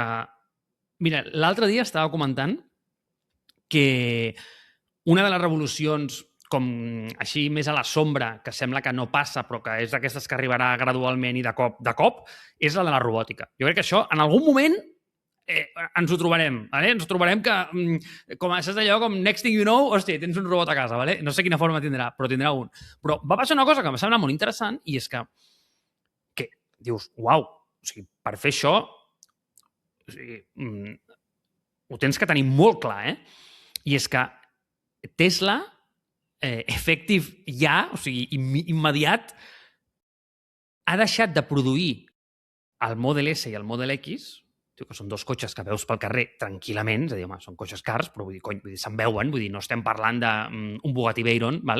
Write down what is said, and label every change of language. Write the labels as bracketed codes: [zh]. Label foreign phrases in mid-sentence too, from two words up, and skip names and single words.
[ca] Mira, l'altre dia estava comentant que una de les revolucions com així més a la sombra, que sembla que no passa, però que és d'aquestes que arribarà gradualment i de cop, és la de la robòtica. Jo crec que això, en algun moment, ens ho trobarem. ¿Vale? Ens trobarem que, com saps d'allò, com [en] next thing you know, [ca] hòstia, tens un robot a casa, ¿vale? No sé quina forma tindrà, però tindrà un. Però va passar una cosa que em sembla molt interessant, i és que dius, uau, o sigui, per fer això, o sigui, ho tens que tenir molt clar, I és que Tesla efectiu ja, o sigui, immediat, ha deixat de produir el Model S i el Model X, que són dos cotxes que veus pel carrer tranquil·lament, és a dir, home, són cotxes cars, però se'n veuen, vull dir, no estem parlant d'un Bugatti Veyron, val?